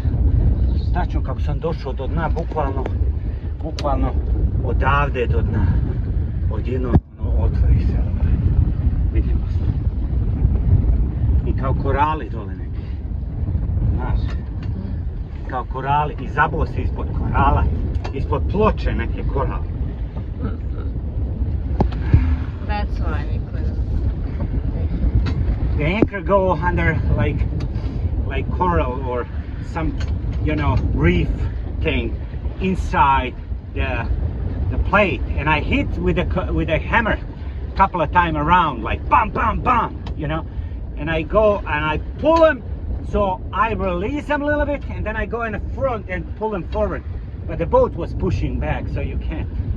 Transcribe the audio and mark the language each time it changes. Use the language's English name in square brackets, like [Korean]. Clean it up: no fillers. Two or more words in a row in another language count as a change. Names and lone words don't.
[Serbian] Tačno kako sam došao do dna, bukvalno odavde do dna. Odjedno otvori se. Vidimo se. I kao korali dole neki. Znaš? Kao korali i zabao se ispod korala. Ispod ploče neke korale. [English] That's why we couldn't. The anchor go under like coral or some, reef thing inside the plate, and I hit with a hammer a couple of times around, like bam, bam, bam, and I go and I pull him, so I release him a little bit, and then I go in the front and pull him forward, but the boat was pushing back, so you can't.